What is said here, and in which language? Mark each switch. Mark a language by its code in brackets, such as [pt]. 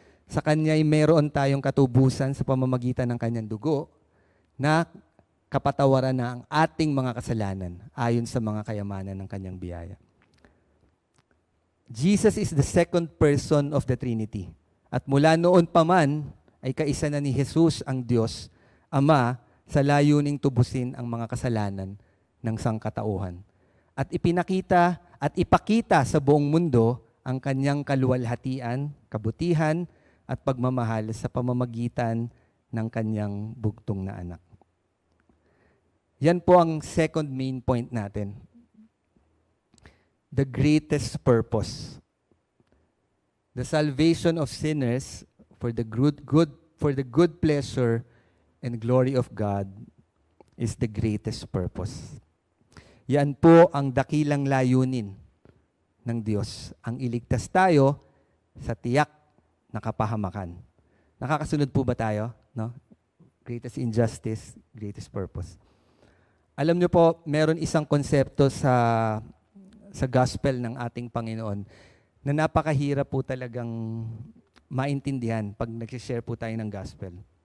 [tl] Sa kanya'y meron tayong katubusan sa pamamagitan ng kanyang dugo na kapatawaran na ang ating mga kasalanan ayon sa mga kayamanan ng kanyang biyaya. [en] Jesus is the second person of the Trinity. [tl] At mula noon pa man, ay kaisa na ni Jesus ang Diyos, Ama, sa layuning tubusin ang mga kasalanan ng sangkatauhan. At ipakita sa buong mundo ang kanyang kaluwalhatian, kabutihan, at pagmamahal sa pamamagitan ng kanyang bugtong na anak. Yan po ang second main point natin. [en] The greatest purpose. The salvation of sinners for the good pleasure and glory of God is the greatest purpose. [tl] Yan po ang dakilang layunin ng Diyos. Ang iligtas tayo sa tiyak na kapahamakan. Nakakasunod po ba tayo? No? [en] Greatest injustice, greatest purpose. [tl] Alam niyo po, meron isang konsepto sa gospel ng ating Panginoon na napakahirap po talagang maintindihan pag nag-share po tayo ng gospel.